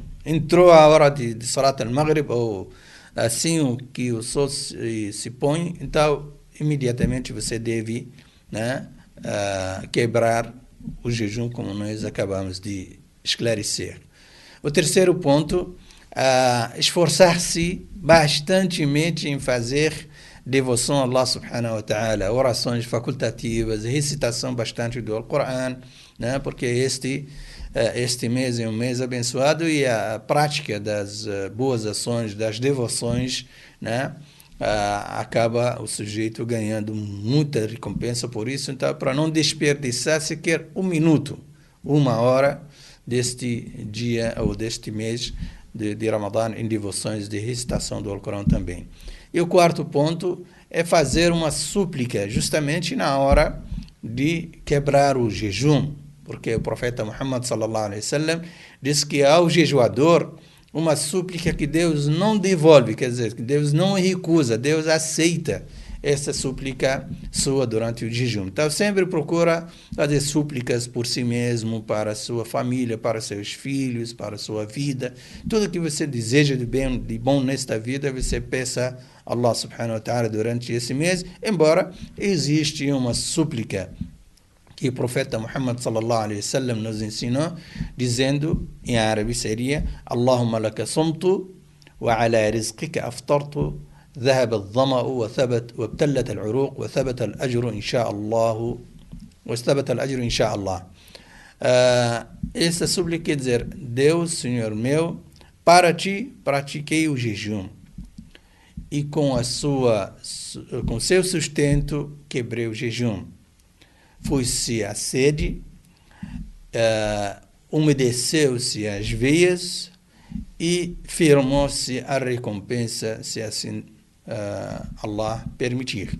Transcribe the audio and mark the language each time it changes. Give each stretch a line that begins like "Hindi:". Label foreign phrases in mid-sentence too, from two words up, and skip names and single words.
Portuguese: Entrou a hora de
Arabic: صلاة المغرب,
Portuguese: ou assim que o sol se põe, então imediatamente você deve, né, quebrar o jejum, como nós acabamos de esclarecer. O terceiro ponto, esforçar-se bastantemente em fazer devoção a Allah
Arabic: سبحانه وتعالى,
Portuguese: orações facultativas, recitação bastante do Alcorão, né, porque este mês é um mês abençoado e a prática das boas ações, das devoções, né, acaba o sujeito ganhando muita recompensa por isso. Então, para não desperdiçar sequer 1 minuto, 1 hora deste dia ou deste mês de Ramadã em devoções de recitação do Alcorão também. E o quarto ponto é fazer uma súplica justamente na hora de quebrar o jejum, porque o profeta Muhammad
Arabic: صلى الله عليه وسلم
Portuguese: diz que ao jejuador uma súplica que Deus não devolve, quer dizer, que Deus não recusa, Deus aceita essa súplica sua durante o jejum. Então sempre procura fazer súplicas por si mesmo, para a sua família, para seus filhos, para a sua vida. Tudo que você deseja de bom nesta vida, você peça a Allah
Arabic: سبحانه وتعالى
Portuguese: durante esse mês, embora existe uma súplica que o profeta Muhammad
Arabic: صلى الله عليه وسلم
Portuguese: nos ensinou, dizendo, em árabe seria:
Arabic: اللهم لك صمت وعلى رزقك أفطرت ذهب الظمأ وابتلت العروق وثبت الأجر إن شاء الله واثبت الأجر إن شاء الله.
Portuguese: Essa súplica quer dizer: Deus, Senhor meu, para ti pratiquei o jejum e com seu sustento quebrei o jejum. Fui-se a sede, umedeceu-se as veias e firmou-se a recompensa, se assim Allah permitir.